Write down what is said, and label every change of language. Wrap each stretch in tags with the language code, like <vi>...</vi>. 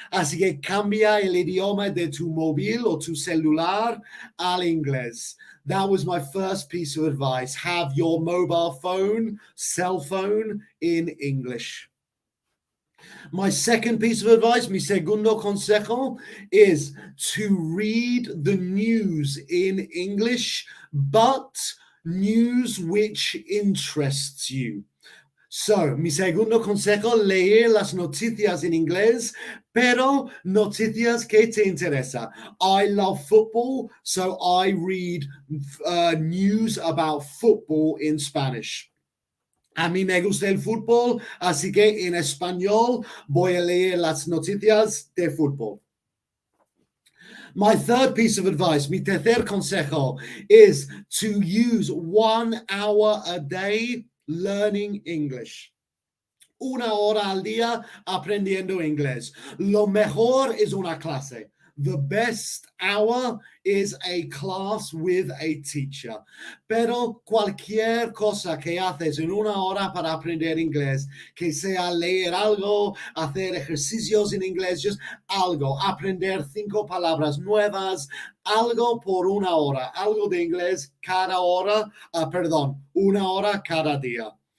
<es>Así que cambia el idioma de tu móvil o tu celular al inglés.</es> <en>That was my first piece of advice. Have your mobile phone, cell phone in English. My second piece of advice,</en> <es>mi segundo consejo,</es> <en>is to read the news in English, but news which interests you.</en> <es>So, mi segundo consejo, leer las noticias en inglés, pero noticias que te interesa.</es> <en>I love football, so I read news about football in Spanish.</en> <es>A mí me gusta el fútbol, así que en español voy a leer las noticias de fútbol.</es> <en>My third piece of advice,</en> <es>mi tercer consejo,</es> <en>is to use 1 hour a day learning English.</en> <es>1 hora al día aprendiendo inglés. Lo mejor es una clase.</es> <en>The best hour is a class with a teacher.</en> <es>Pero cualquier cosa que haces en 1 hora para aprender inglés, que sea leer algo, hacer ejercicios en inglés, just algo, aprender 5 palabras nuevas, algo por 1 hora, algo de inglés cada hora, 1 hora cada día.</es>